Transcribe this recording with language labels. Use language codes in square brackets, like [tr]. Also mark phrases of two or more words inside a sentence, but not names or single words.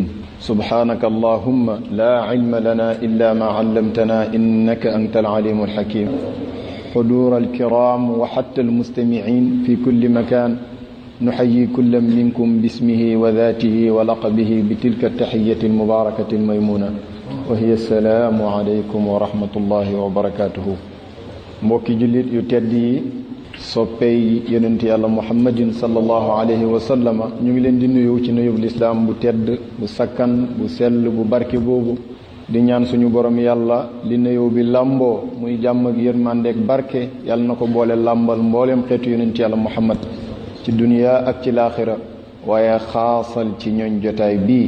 [ar] سبحانك اللهم لا علم لنا إلا ما علمتنا إنك أنت العليم الحكيم. حضور الكرام وحتى المستمعين في كل مكان، نحيي كل منكم باسمه وذاته ولقبه بتلك التحية المباركة الميمونة، وهي السلام عليكم ورحمة الله وبركاته. [wo] mbokki jullit yu tedd yi, soppey yonent yàlla muhammadin [ar] صلى الله عليه وسلم, [wo] ñu ngi leen di nuyu ci nuyub lislaam bu tedd bu sakkan bu sell bu barke boobu, di ñaan suñu borom yàlla li nuyoo bi làmboo muy jàmm ak yërmande ak barke yàlla na ko boole làmbal mbooleem xeetu yonent yàlla muhammad ci duniya ak ci laaxira, waaye xaasal ci ñooñ jotaay bii.